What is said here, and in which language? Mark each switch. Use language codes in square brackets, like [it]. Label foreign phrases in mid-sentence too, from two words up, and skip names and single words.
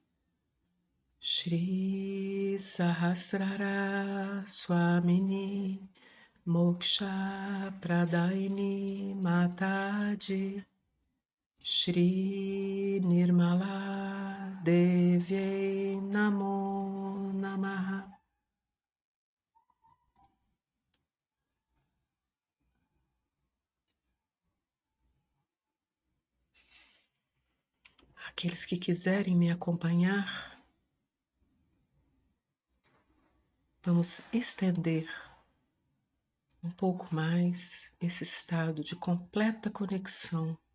[sa] Shri Sahasrara Swamini Moksha Pradaini Mataji Shri Nirmala Devyai Namo Namaha. [pt] Aqueles que quiserem me acompanhar, vamos estender um pouco mais esse estado de completa conexão